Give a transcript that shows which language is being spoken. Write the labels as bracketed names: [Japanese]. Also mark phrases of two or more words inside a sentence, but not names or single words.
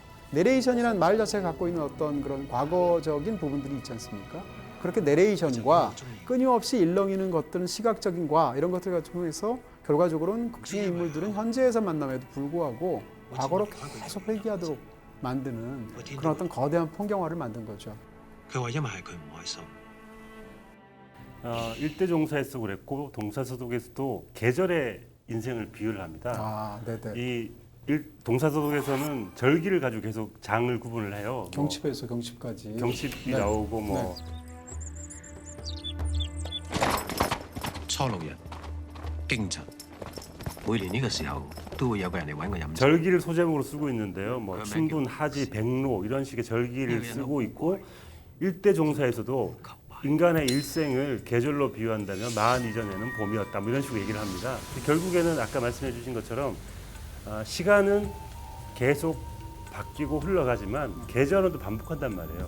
[Korean] 내레이션이라는 말 자체가 갖고 있는 어떤 그런 과거적인 부분들이 있지 않습니까? 그렇게 내레이션과 끊임없이 일렁이는 것들은 시각적인 과 이런 것들을 통해서 결과적으로는 극중의 인물들은 현재에서 만남에도 불구하고 과거로 계속 회귀하도록 만드는 그런 어떤 거대한 풍경화를 만든 거죠. [Cantonese] 佢話因為係佢唔開心。 [Korean] 일대종사에서 그랬고 동사소독에서도 계절의 인생을 비유를 합니다. 아, 네네. 이 동사소독에서는 절기를 가지고 계속 장을 구분을 해요. 뭐 경칩에서 경칩까지. 경칩이 네. 나오고 뭐 [Cantonese] 初六日驚蟄，每年呢個時候都會有個人嚟揾我飲酒。 [Korean] 절기를 소제목으로 쓰고 있는데요. 뭐 춘분, 하지, 백로 이런 식의 절기를 쓰고 있고 일대종사에서도 인간의 일생을 계절로 비유한다면 마흔 이전에는 봄이었다. 뭐 이런 식으로 얘기를 합니다. 결국에는 아까 말씀해 주신 것처럼 시간은 계속 바뀌고 흘러가지만 계절은 또 반복한단 말이에요.